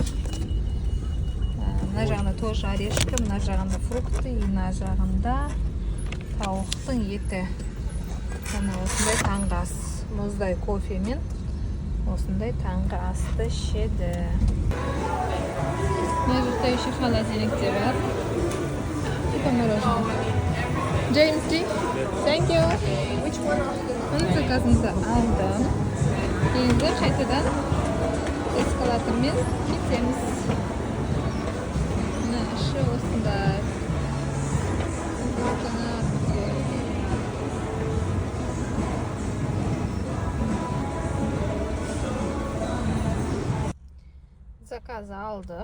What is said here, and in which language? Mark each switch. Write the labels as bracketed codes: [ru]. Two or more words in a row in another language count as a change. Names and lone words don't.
[kk] Мына жағында [ru] тоже орешка, [kk] мына жағында фрукты, мына жағында тауықтың еті. Мына осындай таңғы ас, мұздай кофемен осындай таңғы асты ішеді. Мына жақта еще холодильникте бар. [ru] Типа мороженое. [en] James G. Thank you. [kk] Мына заказымызды алдым. Енді қайтадан эскалатормен кетеміз. Мына іші осындай. Заказ алдық.